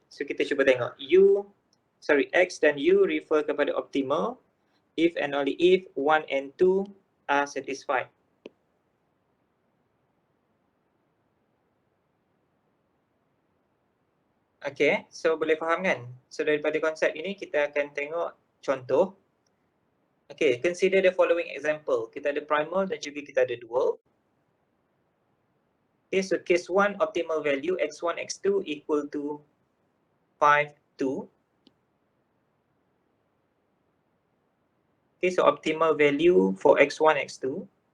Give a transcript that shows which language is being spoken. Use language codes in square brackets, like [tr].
[ms] So kita cuba tengok X dan U refer kepada optimal [en] if and only if 1 and 2 are satisfied. [ms] Okay, so boleh faham kan? So daripada konsep ini kita akan tengok contoh. [en] Okay, consider the following example. [ms] Kita ada primal dan juga kita ada dual. [en] Okay, so case 1 optimal value x1, x2 equal to 5, 2. Okay, so optimal value for x1, x2.